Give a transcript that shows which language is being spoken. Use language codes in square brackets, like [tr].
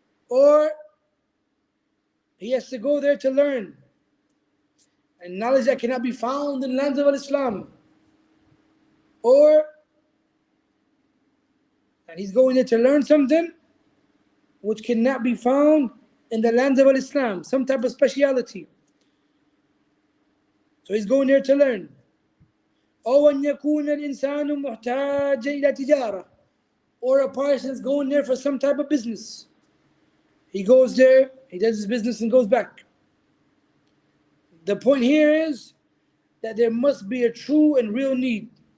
[en] Or he has to go there to learn, and knowledge that cannot be found in the lands of Islam. Or, and he's going there to learn something which cannot be found in the lands of Islam, some type of speciality. So he's going there to learn. [ar] أو أن يكون الإنسان محتاجا إلى تجارة, [en] or a person is going there for some type of business. He goes there, he does his business and goes back. The point here is that there must be a true and real need.